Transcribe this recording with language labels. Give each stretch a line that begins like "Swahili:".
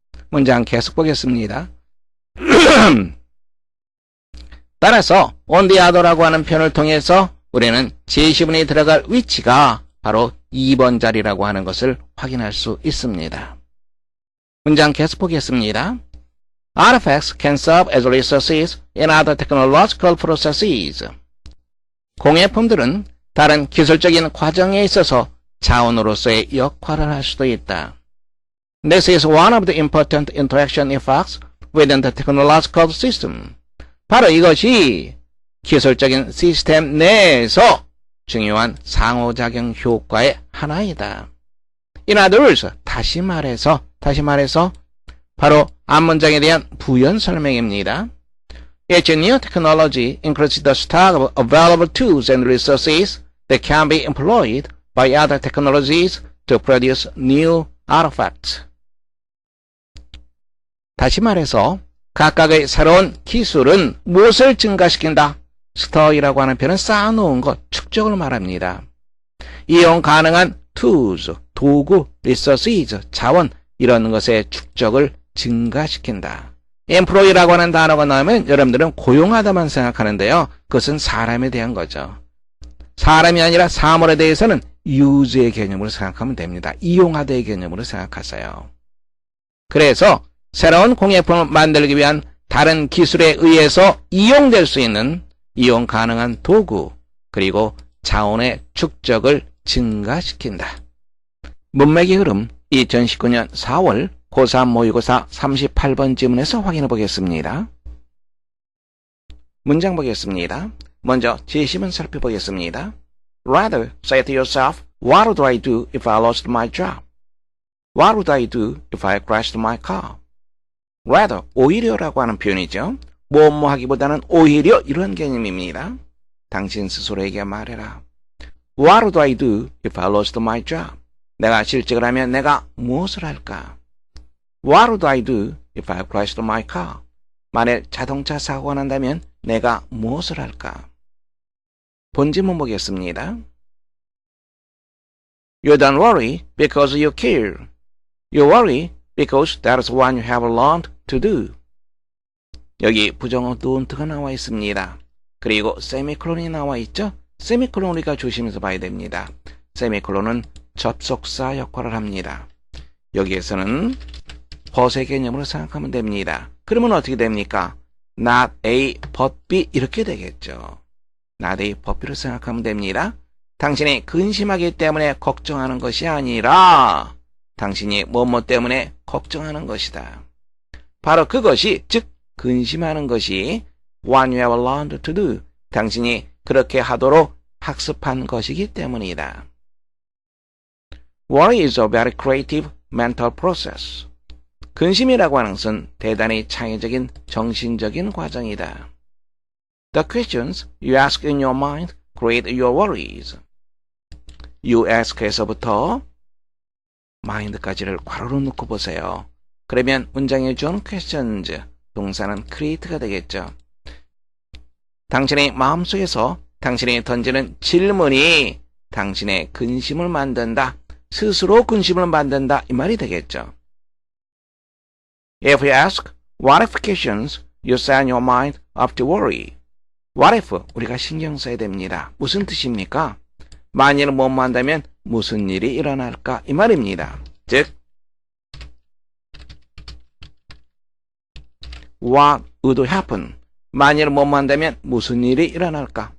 Korean: 문장 계속 보겠습니다. 따라서
English: on the other
Korean: 라고 하는 표현을 통해서 우리는 제시문이 들어갈 위치가 바로 2번 자리라고 하는 것을 확인할 수 있습니다. 문장 계속 보겠습니다.
English: Artifacts can serve as resources in other technological processes.
Korean: 공예품들은 다른 기술적인 과정에 있어서 자원으로서의 역할을 할 수도 있다.
English: This is one of the important interaction effects within the technological system.
Korean: 바로 이것이 기술적인 시스템 내에서 중요한 상호작용 효과의 하나이다.
English: In other words,
Korean: 다시 말해서 바로 앞문장에 대한 부연 설명입니다.
English: Each new technology increases the stock of available tools and resources that can be employed by other technologies to produce new artifacts.
Korean: 다시 말해서 각각의 새로운 기술은 무엇을 증가시킨다? 스토어이라고 하는 표현은 쌓아놓은 것, 축적을 말합니다. 이용 가능한 tools, 도구, resources, 자원 이런 것의 축적을 증가시킨다. employee라고 하는 단어가 나오면 여러분들은 고용하다만 생각하는데요. 그것은 사람에 대한 거죠. 사람이 아니라 사물에 대해서는 use의 개념으로 생각하면 됩니다. 이용하다의 개념으로 생각하세요. 그래서 새로운 공예품을 만들기 위한 다른 기술에 의해서 이용될 수 있는 이용 가능한 도구 그리고 자원의 축적을 증가시킨다. 문맥의 흐름 2019년 4월 고3 모의고사 38번 지문에서 확인해 보겠습니다. 문장 보겠습니다. 먼저 제시문 살펴보겠습니다.
English: Rather, say to yourself, what would I do if I lost my job? What would I do if I crashed my car?
Korean: Rather, 오히려라고 하는 표현이죠. 뭐뭐 하기보다는 오히려 이런 개념입니다. 당신 스스로에게 말해라.
English: What would I do if I lost my job?
Korean: 내가 실직을 하면 내가 무엇을 할까?
English: What would I do if I crashed my car?
Korean: 만일 자동차 사고가 난다면 내가 무엇을 할까? 본질문 보겠습니다.
English: You don't worry because you care. You worry because that is what you have learned to do.
Korean: 여기 부정어 don't가 나와 있습니다. 그리고 세미콜론이 나와 있죠? 세미콜론 우리가 조심해서 봐야 됩니다. 세미콜론은 접속사 역할을 합니다. 여기에서는 but의 개념으로 생각하면 됩니다. 그러면 어떻게 됩니까? Not A, but B 이렇게 되겠죠. Not A, but B로 생각하면 됩니다. 당신이 근심하기 때문에 걱정하는 것이 아니라 당신이 뭐뭐 때문에 걱정하는 것이다. 바로 그것이 즉 근심하는 것이
English: what you have learned to do.
Korean: 당신이 그렇게 하도록 학습한 것이기 때문이다.
English: Worry is a very creative mental process.
Korean: 근심이라고 하는 것은 대단히 창의적인 정신적인 과정이다.
English: The questions you ask in your mind create your worries. You ask
Korean: 에서부터 mind까지를 괄호로 넣고 보세요. 그러면 문장에 준 questions, 동사는 create가 되겠죠. 당신의 마음속에서 당신이 던지는 질문이 당신의 근심을 만든다. 스스로 근심을 만든다. 이 말이 되겠죠.
English: If you ask what if questions, you set your mind up to worry.
Korean: What if 우리가 신경 써야 됩니다. 무슨 뜻입니까? 만일 뭐뭐 한다면 무슨 일이 일어날까? 이 말입니다. 즉
English: What would happen?
Korean: 만일 뭐뭐 한다면 무슨 일이 일어날까?